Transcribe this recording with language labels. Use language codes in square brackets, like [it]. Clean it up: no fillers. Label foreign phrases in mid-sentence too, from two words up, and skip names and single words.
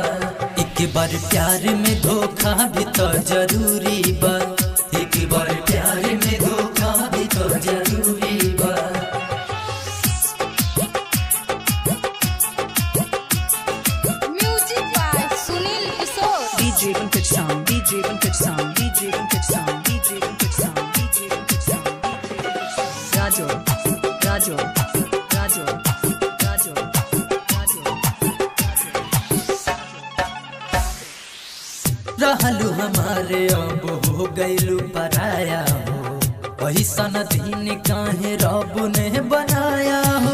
[bho] एक बार प्यार में धोखा भी तो जरूरी बा। एक बार प्यार में धोखा भी तो जरूरी बा। [en] music by सुनील किशोर। DJ Pankaj Sound, DJ Pankaj Sound, DJ Pankaj Sound, DJ Pankaj Sound, DJ Pankaj Sound. Rajo, Rajo, Rajo, Rajo, Rajo. [bho] रहलू हमारे अब हो गईलू पराया हो, वही सन दिन काहे रब ने बनाया हो।